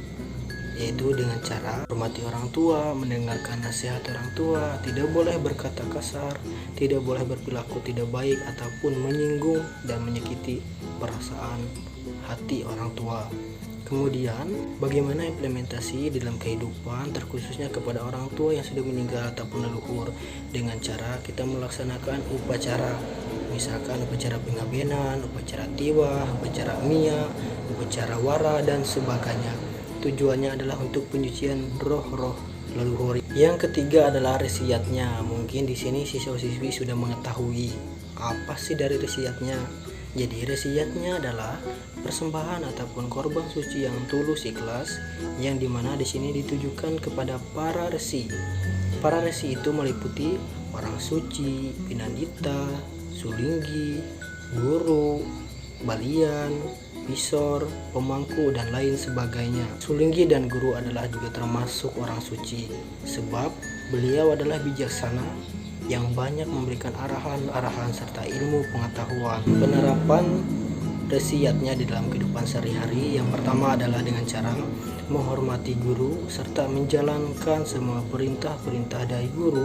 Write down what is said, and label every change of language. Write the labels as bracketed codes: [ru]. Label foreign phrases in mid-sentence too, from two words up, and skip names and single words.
[id] Yaitu dengan cara hormati orang tua, mendengarkan nasihat orang tua, tidak boleh berkata kasar, tidak boleh berperilaku tidak baik ataupun menyinggung dan menyakiti perasaan hati orang tua. Kemudian bagaimana implementasi di dalam kehidupan terkhususnya kepada orang tua yang sudah meninggal ataupun leluhur? Dengan cara kita melaksanakan upacara, misalkan upacara pengabenan, upacara tiwah, upacara mia, upacara wara, dan sebagainya. Tujuannya adalah untuk penyucian roh-roh leluhur. Yang ketiga adalah resiyatnya. Mungkin di sini siswa-siswi sudah mengetahui apa sih dari resiyatnya. Jadi resiyatnya adalah persembahan ataupun korban suci yang tulus ikhlas, yang dimana di sini ditujukan kepada para resi. Para resi itu meliputi orang suci, pinandita, sulinggi, guru, balian, visor, pemangku, dan lain sebagainya. Sulinggi dan guru adalah juga termasuk orang suci, sebab beliau adalah bijaksana yang banyak memberikan arahan-arahan serta ilmu pengetahuan. Penerapan resiyatnya di dalam kehidupan sehari-hari, yang pertama adalah dengan cara menghormati guru serta menjalankan semua perintah-perintah dari guru.